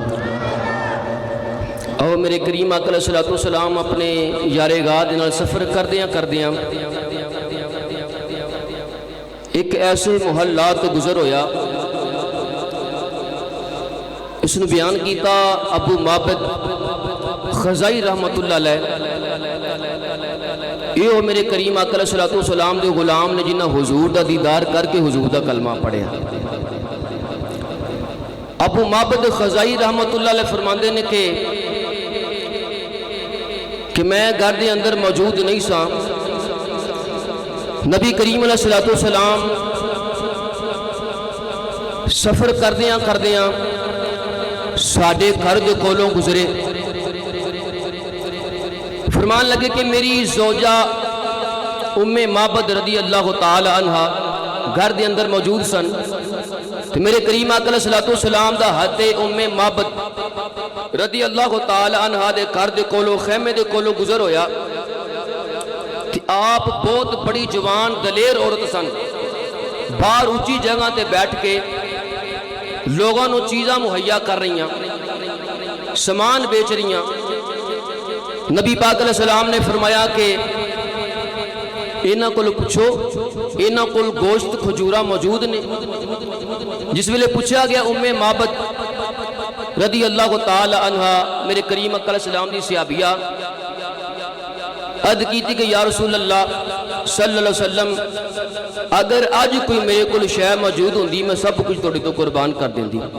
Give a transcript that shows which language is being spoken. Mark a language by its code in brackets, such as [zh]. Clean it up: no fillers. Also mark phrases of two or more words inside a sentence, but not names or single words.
[pa] اور میرے کریم آقا [ar] علیہ السلام [pa] اپنے یارے گاہ دے نال سفر کردیاں ایک ایسے محلات تو گزر ہویا، اس نے بیان کیتا ابو معبد خزائی [ar] رحمت اللہ علیہ، [pa] یہ میرے کریم آقا [ar] علیہ السلام [pa] دے غلام نے جنہاں حضور دا دیدار کر کے حضور دا کلمہ پڑھیا۔ ابو معبد خزائی [ar] رحمت اللہ علیہ [pa] فرماندے نے کہ میں گھر دے اندر موجود نہیں سا، نبی کریم [ar] علیہ السلام [pa] سفر کردیاں ساڑھے گھر دے کولوں گزرے، فرمان لگے کہ میری زوجہ ام معبد [ar] رضی اللہ تعالی عنہ [pa] گھر دے اندر موجود سن، تو میرے کریم آقا [ar] علیہ السلام [pa] دا ہاتھ ام معبد [ar] رضی اللہ تعالی عنہ [pa] دے گھر دے کولو خیمے دے کولو گزر ہویا کہ آپ بہت بڑی جوان دلیر عورت سن، باہر اونچی جگہ تے بیٹھ کے لوگوں نو چیزاں مہیا کر رہیاں، سامان بیچ رہیاں۔ نبی پاک [ar] علیہ السلام [pa] نے فرمایا کہ انہاں کول پوچھو انہاں کول گوشت کھجورا موجود نے، جس ویلے پوچھا گیا ام معبد [ar] رضی اللہ تعالی عنہ [pa] میرے کریم آقا [ar] علیہ السلام [pa] دی صحابیہ عرض کیتی کہ [ar] یا رسول اللہ صلی اللہ علیہ وسلم [pa] اگر آج کوئی میرے کول شے موجود ہوندی میں سب کچھ تہاڈے تو قربان کر دیندی،